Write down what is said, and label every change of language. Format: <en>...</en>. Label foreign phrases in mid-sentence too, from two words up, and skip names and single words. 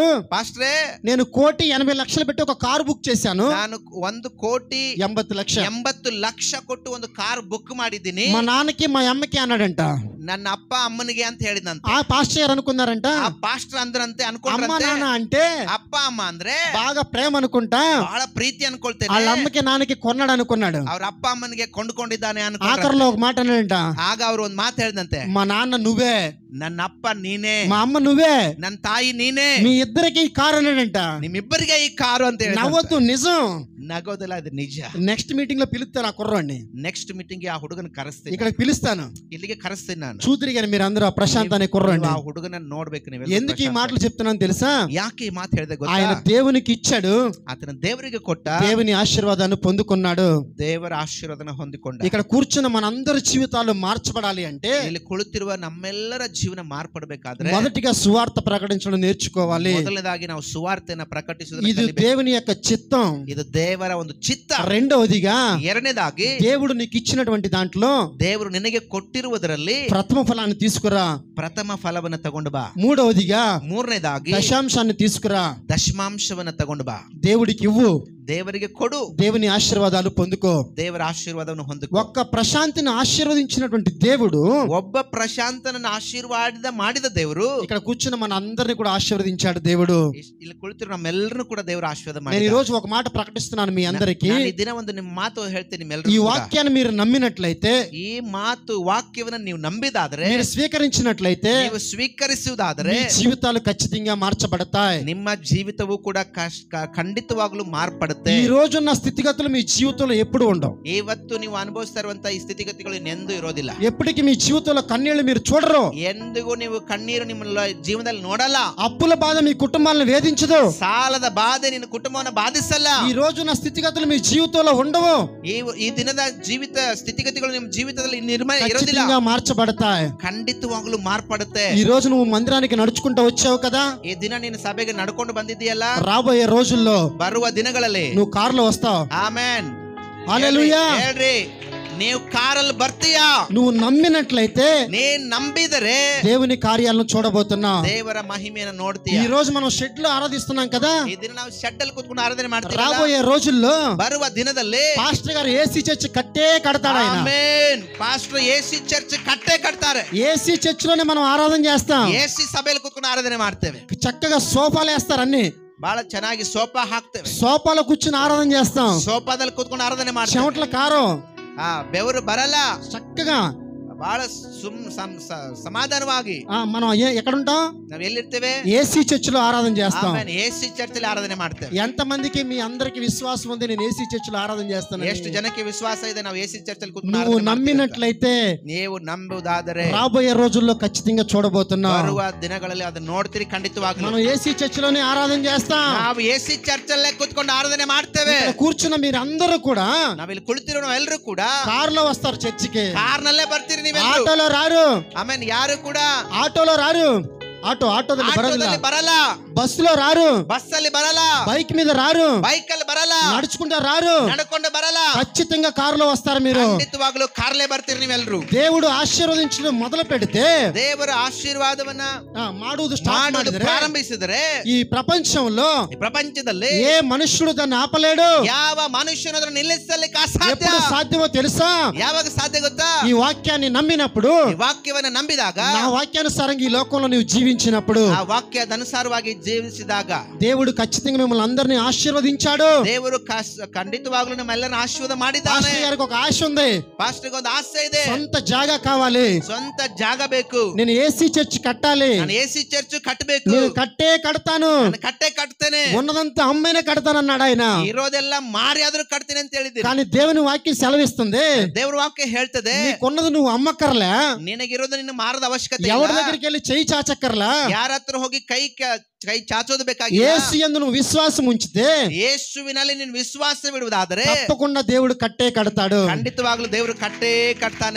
<te>ಪಾಸ್ಟ್రే, నేను 1,80,00,000 పెట్టి ఒక కారు బుక్ చేశాను.</te> <kn>ನಾನು 1,80,00,000 కొಟ್ಟು ಒಂದು ಕಾರ್ ಬುಕ್ ಮಾಡಿದ್ದೀನಿ.</kn> <te>మా నాన్నకి మా అమ్మకి అన్నాడంట.</te> <kn>ನನ್ನ ಅಪ್ಪ ಅಮ್ಮನಿಗೆ ಅಂತ ಹೇಳಿದಂತೆ.</kn> <te>ఆ పాస్టర్ గారు అనుకున్నారంట,</te> <kn>ಆ ಪಾಸ್ಟರ್ ಅಂದ್ರಂತೆ,</kn> <te>అమ్మ</te> <kn>ಅನ್ಕೊಂಡ್ರಂತೆ.</kn> <te>నాన్న అంటే</te> <kn>ಅಪ್ಪ ಅಮ್ಮ ಅಂದ್ರೆ</kn> <te>బాగా ప్రేమ అనుకుంటా,</te> <kn>ಬಹಳ ಪ್ರೀತಿ ಅನ್ಕೊಳ್ತೇನೆ.</kn> <te>వాళ్ళ అమ్మకి నాన్నకి కొన్నాడు అనుకున్నాడు.</te> <kn>ಅವ್ರ ಅಪ್ಪ ಅಮ್ಮನಿಗೆ ಕೊಂಡ್ಕೊಂಡಿದ್ದಾನೆ</kn> <te>ఆఖరిలో ఒక మాట అన్నాడంట,</te> <kn>ಆಗ ಅವ್ರು ಒಂದ್ ಮಾತು ಹೇಳ್ದಂತೆ,</kn> <te>మా నాన్న నువ్వే,</te> <kn>ನನ್ನ ಅಪ್ಪ ನೀನೇ,</kn> <te>మా అమ్మ నువ్వే,</te> <kn>ನನ್ನ ತಾಯಿ ನೀನೇ,</kn> <te>మీ ఇద్దరికి ఈ కారు అన్నాడంట.</te> <kn>ನಿಮ್ಮಿಬ್ಬರಿಗೆ ಈ ಕಾರು ಅಂತ ಹೇಳಿ</kn> <te>నవ్వొద్దు, నిజం.</te> <kn>ನಗೋದಲ ಅದಿ ನಿಜ.</kn> <en>next meeting</en> <te>లో పిలుస్తాను ఆ కుర్రాడిని.</te> <en>next meeting</en> <kn>ఆ ಹುಡುಗನ ಕರೆಸ್ತೀನಿ,</kn> <te>ఇక్కడ పిలుస్తాను,</te> <kn>ಇಲ್ಲಿಗೆ ಕರೆಸ್ತೀನಿ ನಾನು.</kn> <te>చూతురి గాని మీరు అందరూ ఆ ప్రశాంత్ అనే కుర్రాడిని. ఆ</te> <kn>ಹುಡುಗನ ನೋಡ್ಬೇಕು ನೀವು.</kn> <te>ఎందుకు ఈ మాటలు చెప్తున్నాను తెలుసా?</te> <kn>ಯಾಕೆ ಈ ಮಾಟ ಹೇಳಿದೆ ಗೊತ್ತಾ?</kn> <te>ఆయన దేవునికి ఇచ్చాడు, అతను దేవునికి కొట్ట, దేవుని ఆశీర్వాదాన్ని పొందుకున్నాడు,</te> <kn>ದೇವರ ಆಶೀರ್ವಾದನ ಹೊಂದಿಕೊಂಡ.</kn> <te>ఇక్కడ కూర్చున్న మనందరి జీవితాలు మార్చబడాలి అంటే,</te> <kn>ಇಲ್ಲಿ ಕುಳಿತಿರುವ ನಮ್ಮೆಲ್ಲರ ಜೀವನ ಮಾರ್ಪಡಬೇಕಾದ್ರೆ</kn> <te>మొదటిగా సువార్త ప్రకటించడం నేర్చుకోవాలి.</te> <kn>ಮೊದಲನೇದಾಗಿ ನಾವು ಸುವಾರ್ತೆಯನ್ನು</kn> <te>ఇది</te> <kn>ಪ್ರಕಟಿಸುವುದು</kn> <te>దేవుని యొక్క చిత్తం.</te> <kn>ಇದು ದೇವರ ಒಂದು ಚಿತ್ತ.</kn> <te>రెండవదిగా</te> <kn>ಎರಡನೇದಾಗಿ</kn> <te>దేవుడు నీకు ఇచ్చినటువంటి దాంట్లో</te> <kn>ದೇವರು ನಿನಗೆ ಕೊಟ್ಟಿರುವುದರಲ್ಲಿ</kn> <te>ప్రథమ ఫలాన్ని తీసుకురా.</te> <kn>ಪ್ರಥಮ ಫಲವನ್ನು ತಗೊಂಡು ಬಾ.</kn> <te>మూడవదిగా</te> <kn>ಮೂರನೇದಾಗಿ</kn> <te>దశాంశాన్ని తీసుకురా.</te> <kn>ದಶಮಾಂಶವನ್ನು ತಗೊಂಡು ಬಾ.</kn> <te>దేవుడికి ఇవ్వు,</te> <kn>ದೇವರಿಗೆ ಕೊಡು,</kn> <te>దేవుని ఆశీర్వాదాలు పొందుకో.</te> <kn>ದೇವರ ಆಶೀರ್ವಾದವನ್ನು ಹೊಂದಿಕೋ.</kn> <te>ఒక్క ప్రశాంతిని ఆశీర్వదించినటువంటి దేవుడు,</te> <kn>ಒಬ್ಬ ಪ್ರಶಾಂತನನ್ನು ಆಶೀರ್ವಾದ ಮಾಡಿದ ದೇವರು</kn> <te>ఇక్కడ కూర్చున్న మన అందరినీ కూడా ఆశీర్వదించాడు దేవుడు.</te> <kn>ಇಲ್ಲಿ ಕುಳಿತಿರೋ ನಮ್ಮೆಲ್ಲರನ್ನು ಕೂಡ ದೇವರು ಆಶೀರ್ವಾದ</kn> <te>నేను</te> <kn>ಮಾಡಿದ.</kn> <te>ఈ రోజు ఒక మాట ప్రకటిస్తున్నాను మీ అందరికీ.</te> <kn>ನಾನು ಈ ದಿನ ಒಂದು ನಿಮ್ಮ ಮಾತು ಹೇಳ್ತೀನಿ</kn> <te>ఈ</te> <kn>ನಿಮ್ಮೆಲ್ಲರಿಗೂ.</kn> <te>వాక్యాన్ని మీరు నమ్మినట్లయితే,</te> <kn>ಈ ಮಾತು ವಾಕ್ಯವನ್ನು ನೀವು ನಂಬಿದಾದ್ರೆ,</kn> <te>మీరు స్వీకరించినట్లయితే,</te> <kn>ನೀವು ಸ್ವೀಕರಿಸುವುದಾದರೆ</kn> <te>మీ జీవితాలు ఖచ్చితంగా మార్చబడతాయి.</te> <kn>ನಿಮ್ಮ ಜೀವಿತವೂ ಕೂಡ ಖಂಡಿತವಾಗ್ಲೂ ಮಾರ್ಪಡುತ್ತೆ.</kn> <te>ఈ రోజున్న స్థితిగతులు మీ జీవితంలో ఎప్పుడు ఉండవు.</te> <kn>ಇವತ್ತು ನೀವು ಅನುಭವಿಸ್ತಾ ಇರುವಂತಹ ಈ ಸ್ಥಿತಿಗತಿಗಳು ಇನ್ನೆಂದೂ ಇರೋದಿಲ್ಲ.</kn> <te>ఎప్పటికీ మీ జీవితంలో కన్నీళ్లు మీరు చూడరు.</te> <kn>ಎಂದಿಗೂ ನೀವು ಕಣ್ಣೀರು ನಿಮ್ಮ ಜೀವನದಲ್ಲಿ ನೋಡಲ್ಲ.</kn> <te>అప్పుల బాధ మీ కుటుంబాలను వేధించదు.</te> <kn>ಸಾಲದ ಬಾಧೆ ನಿನ್ನ ಕುಟುಂಬವನ್ನು ಬಾಧಿಸಲ್ಲ.</kn> <te>ఈ రోజున్న స్థితిగతులు మీ జీవితంలో ఉండవు.</te> <kn>ಈ ದಿನದ ಜೀವಿತ ಸ್ಥಿತಿಗತಿಗಳು ನಿಮ್ಮ ಜೀವಿತದಲ್ಲಿ ಇರೋದಿಲ್ಲ.</kn> <te>ఖచ్చితంగా మార్చబడతాయి.</te> <kn>ಖಂಡಿತವಾಗ್ಲೂ ಮಾರ್ಪಡುತ್ತೆ.</kn> <te>ఈ రోజు నువ్వు మందిరానికి నడుచుకుంటూ వచ్చావు కదా,</te> <kn>ಈ ದಿನ ನೀನು ಸಭೆಗೆ ನಡ್ಕೊಂಡು ಬಂದಿದ್ದೀಯಲ್ಲ,</kn> <te>రాబోయే రోజుల్లో</te> <kn>ಬರುವ ದಿನಗಳಲ್ಲಿ</kn> <te>నువ్వు కారులో వస్తావు.</te> <kn>ಆಮೆನ್,</kn> <te>హల్లెలూయా.</te> <kn>ಹೇಳ್ರಿ, ನೀವು ಕಾರಲ್ಲಿ ಬರ್ತೀಯಾ?</kn> <te>నువ్వు నమ్మినట్లయితే</te> <kn>ನೀನ್ ನಂಬಿದರೆ</kn> <te>దేవుని కార్యాలను చూడబోతున్నావు.</te> <kn>ದೇವರ ಮಹಿಮೆಯನ್ನು ನೋಡ್ತೀಯ.</kn> <te>ఈ రోజు మనం షెడ్ లో ఆరాధిస్తున్నాం కదా,</te> <kn>ಈ ದಿನ ನಾವು ಶೆಡ್ ಅಲ್ಲಿ ಕೂತ್ಕೊಂಡು ಆರಾಧನೆ ಮಾಡ್ತೀವಿ.</kn> <te>రాబోయే రోజుల్లో</te> <kn>ಬರುವ ದಿನದಲ್ಲಿ</kn> <te>పాస్టర్ గారు</te> <en>AC church</en> <te>కట్టే కడతాడు. ఆయన</te> <kn>ಆಮೆನ್. ಪಾಸ್ಟರ್</kn> <en>AC church</en> <kn>ಕಟ್ಟೆ ಕಟ್ತಾರೆ.</kn> <en>AC church</en> <te>లోనే మనం ఆరాధన చేస్తాం.</te> <kn>ಎಸಿ ಸಭೆಯಲ್ಲಿ ಕೂತ್ಕೊಂಡು ಆರಾಧನೆ ಮಾಡ್ತೇವೆ.</kn> <te>చక్కగా సోఫాలు వేస్తారు, అన్ని</te> <kn>ಬಹಳ ಚೆನ್ನಾಗಿ ಸೋಫಾ ಹಾಕ್ತೇವೆ.</kn> <te>సోఫాలో కూర్చుని ఆరాధన చేస్తాం.</te> <kn>ಸೋಫಾದಲ್ಲಿ ಕೂತ್ಕೊಂಡು ಆರಾಧನೆ ಮಾಡ್ತೇವೆ.</kn> <te>చెమటల కారం,</te> <kn>ಬೆವರು ಬರಲ್ಲ,</kn> <te>చక్కగా</te> <kn>ಬಹಳ ಸಮಾಧಾನವಾಗಿ</kn> <te>మనం ఎక్కడుంటాం?</te> <kn>ನಾವ್ ಎಲ್ಲಿರ್ತೇವೆ?</kn> <en>AC church</en> <te>లో ఆరాధన చేస్తాం.</te> <en>AC church</en> <kn>ಅಲ್ಲಿ ಆರಾಧನೆ ಮಾಡ್ತೇವೆ.</kn> <te>ఎంత మందికి మీ అందరికి విశ్వాసం ఉంది నేను</te> <en>AC church</en> <te>లో ఆరాధన చేస్తాను?</te> <kn>ಎಷ್ಟು ಜನಕ್ಕೆ ವಿಶ್ವಾಸ ಇದೆ ನಾವು</kn> <en>AC church</en> <kn>ಅಲ್ಲಿ ಕೂತ್ಕೊಂಡು</kn> <te>నువ్వు</te> <kn>ಆರಾಧನೆ ಮಾಡ್ತೀವಿ ಅಂತ?</kn> <te>నమ్మినట్లయితే</te> <kn>ನೀವು ನಂಬುವುದಾದರೆ</kn> <te>రాబోయే రోజుల్లో ఖచ్చితంగా చూడబోతున్నాం.</te> <kn>ಬರುವ ದಿನಗಳಲ್ಲಿ ಅದನ್ನ ನೋಡ್ತೀರಿ. ಖಂಡಿತವಾಗ್ಲೂ</kn> <te>మనం</te> <en>AC church</en> <te>లోనే ఆరాధన చేస్తాం.</te> <kn>ನಾವು</kn> <en>AC church</en> <kn>ಅಲ್ಲೇ ಕೂತ್ಕೊಂಡು ಆರಾಧನೆ ಮಾಡ್ತೇವೆ.</kn> <te>ఇక్కడ కూర్చున్న మీరు అందరూ కూడా</te> <kn>ನಾವಿಲ್ಲಿ ಕುಳಿತಿರೋ ನಾವೆಲ್ಲರೂ ಕೂಡ</kn> <te>కారులో వస్తారు చర్చికి.</te> <kn>ಕಾರ್ನಲ್ಲೇ ಬರ್ತೀರಿ ನೀವೆಲ್ಲರೂ.</kn> <te>ఆటోలో రారు.</te> <kn>ಆಮೇಲೆ ಯಾರು ಕೂಡ</kn> <te>ఆటోలో రారు. ఆటోದಲ್ಲಿ</te> <kn>ಆಟೋದಲ್ಲಿ ಬರಲ್ಲ.</kn> <te>బస్సులో రారు.</te> <kn>ಬಸ್ ಅಲ್ಲಿ ಬರಲ್ಲ.</kn> <te>బైక్ మీద రారు.</te> <kn>ಬೈಕ್ ಅಲ್ಲಿ ಬರಲ್ಲ.</kn> <te>నడుచుకుంటూ రారు.</te> <kn>ನಡ್ಕೊಂಡು ಬರಲ್ಲ.</kn> <te>ఖచ్చితంగా కారులో వస్తారు మీరు.</te> <kn>ಖಂಡಿತವಾಗ್ಲೂ ಕಾರ್ಲೇ ಬರ್ತೀರಿ ನೀವೆಲ್ಲರೂ.</kn> <te>దేవుడు ఆశీర్వదించడం మొదలు పెడితే,</te> <kn>ದೇವರ ಆಶೀರ್ವಾದವನ್ನ ಮಾಡುವುದು ಸ್ಟಾರ್ಟ್ ಮಾಡಿದ್ರೆ, ಪ್ರಾರಂಭಿಸಿದರೆ</kn> <te>ఈ ప్రపంచంలో</te> <kn>ಈ ಪ್ರಪಂಚದಲ್ಲಿ</kn> <te>ఏ మనుష్యుడు దాన్ని ఆపలేడు.</te> <kn>ಯಾವ ಮನುಷ್ಯನು ಅದನ್ನು ನಿಲ್ಲಿಸಲಿಕ್ಕೆ ಅಸಾಧ್ಯ.</kn> <te>ఎప్పుడు సాధ్యమో తెలుసా?</te> <kn>ಯಾವಾಗ ಸಾಧ್ಯ ಗೊತ್ತಾ?</kn> <te>ఈ వాక్యాన్ని నమ్మినప్పుడు,</te> <kn>ಈ ವಾಕ್ಯವನ್ನ ನಂಬಿದಾಗ,</kn> <te>నా వాక్యానుసారంగా ఈ లోకంలో నువ్వు జీవించినప్పుడు,</te> <kn>ಆ ವಾಕ್ಯದ ಅನುಸಾರವಾಗಿ ಜೀವಿಸಿದಾಗ</kn> <te>దేవుడు ఖచ్చితంగా మిమ్మల్ని అందరినీ ఆశీర్వదించాడు.</te> <kn>ದೇವರು ಖಂಡಿತವಾಗ್ಲೂ ನಮ್ಮೆಲ್ಲರನ್ನ ಆಶೀರ್ವಾದ ಮಾಡಿದ್ದಾನೆ.</kn> <te>పాస్టర్ గారికి ఒక ఆశ ఉంది.</te> <kn>ಪಾಸ್ಟರ್ಗೆ ಒಂದು ಆಸೆ ಇದೆ.</kn> <te>సొంత జాగా కావాలి.</te> <kn>ಸ್ವಂತ ಜಾಗ ಬೇಕು.</kn> <te>నేను</te> <en>AC church</en> <te>కట్టాలి.</te> <kn>ನಾನು</kn> <en>AC church</en> <kn>ಕಟ್ಟಬೇಕು.</kn> <te>నేను కడతాను.</te> <kn>ನಾನು ಕಟ್ಟೆ ಕಟ್ತೇನೆ.</kn> <te>ఉన్నదంతా అమ్మైనా కడతానన్నాడు ఆయన.</te> <kn>ಇರೋದೆಲ್ಲ ಮಾರಿ ಆದ್ರೂ ಕಟ್ತೇನೆ ಅಂತ ಹೇಳಿದ್ದೀನಿ.</kn> <te>కానీ దేవుని వాక్యం సెలవిస్తుంది,</te> <kn>ದೇವ್ರ ವಾಕ್ಯ ಹೇಳ್ತದೆ,</kn> <te>నీకున్నది నువ్వు అమ్మక్కర్లే.</te> <kn>ನಿನಗಿರೋದು ನಿನ್ನ ಮಾರದ ಅವಶ್ಯಕತೆ</kn> <te>ఎవరి</te> <kn>ಇಲ್ಲ.</kn> <te>దగ్గరికి వెళ్ళి చెయ్యి చాచక్కర్లా.</te> <kn>ಯಾರ ಹತ್ರ ಹೋಗಿ ಕೈ ಚಾಚೋದು ಬೇಕಾಗಿಲ್ಲ.</kn> <te>యేసు యందు నువ్వు విశ్వాసం ఉంచితే,</te> <kn>ಯೇಸುವಿನಲ್ಲಿ ನೀನು ವಿಶ್ವಾಸವಿಡುವುದಾದರೆ</kn> <te>తప్పకుండా దేవుడు కట్టే కడతాడు.</te> <kn>ಖಂಡಿತವಾಗ್ಲೂ ದೇವರು ಕಟ್ಟೆ ಕಟ್ತಾನೆ.</kn>